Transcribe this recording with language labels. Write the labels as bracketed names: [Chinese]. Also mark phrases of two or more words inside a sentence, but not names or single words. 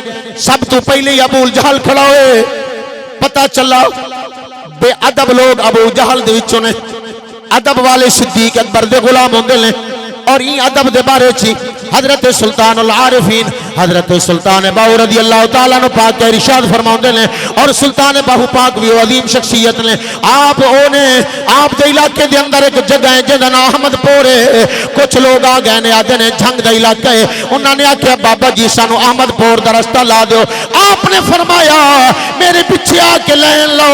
[Punjabi] سب توں پہلے ہی ابو جہل کھڑا ہوئے، پتا چلا بے ادب لوگ ابو جہل دے وچوں نے. ادب والے صدیق اکبر دے غلام ہوندے نے، اور ای ادب دے بارے چی حضرت سلطان العارفین حضرت سلطان باہو رضی اللہ تعالیٰ عنہ پاک کے ارشاد فرماؤندے نے، اور سلطان باہو پاک بھی عظیم شخصیت نے. آپ اونے آپ دے علاقے دے اندر ایک جگہ ہے جہدا نام احمدپور ہے. کچھ لوگ آ گئے نے، آدے نے جھنگ دا علاقہ ہے، انہوں نے آکھیا بابا جی سانوں احمدپور دا راستہ لا دو. آپ نے فرمایا میرے پیچھے آ کے لین لو.